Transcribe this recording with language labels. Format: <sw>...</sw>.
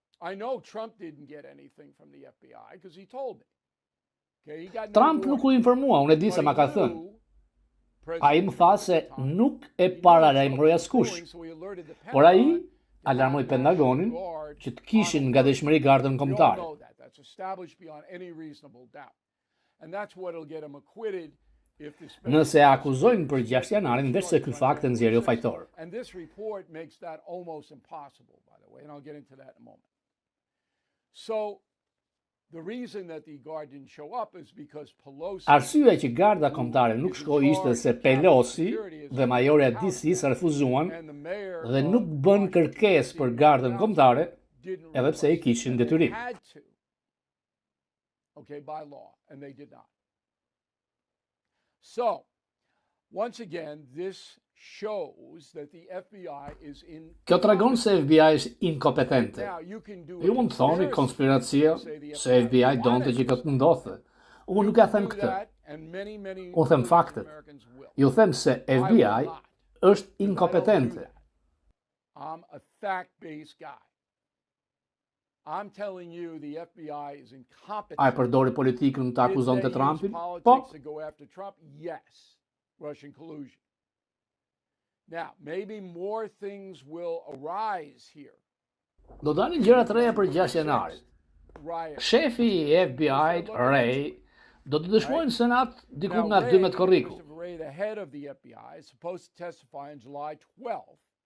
<en>I know Trump didn't get anything from the FBI because he told me. Okay, he got</en> <sq>Trump nuk u informua, unë e di se ma ka thënë. Ai më tha se nuk e paralajmëroi askush. Por ai alarmoi Pentagonin që të kishin ngadeshmëri gardën kombëtare.</sq> <en>That's established beyond any reasonable doubt. And that's what'll get him acquitted.</en> <sq>Nëse akuzojnë për 6 janarin, veç se ky fakt e nxjerrë fajtor.</sq> <en>And this report makes that almost impossible, by the way, and I'll get into that in a moment. So, the reason that the guard didn't show up is because Pelosi...</en> <sq>Arsyeja që garda kombëtare nuk shkoi ishte se Pelosi dhe majori e DC-s refuzuan dhe nuk bën kërkesë për gardën kombëtare, edhe pse i kishin detyrim.</sq> <en>Okay, by law, and they did not. So, once again, this shows that the FBI is in...</en> <sq>Kjo tregon se FBI është inkompetente. Ju mund të thoni konspiracia se FBI donte që këtë ndodhte. Unë nuk ja them këtë. Unë them faktet. Ju them se FBI është inkompetente.</sq> <en>I'm a fact-based guy. I'm telling you the FBI is incompetent.</en> <sq>Ai përdori politikën të akuzonte Trumpin? Po.</sq> <en>To go after Trump? Yes. Russian collusion. Now, maybe more things will arise here.</en> <sq>Do dalin gjëra të reja për 6 janarit. Shefi i FBI, Ray, do të dëshmojnë në Senat diku nga 12 Korriku.</sq> <en>Ray, the head of the FBI, is supposed to testify on July 12th.</en>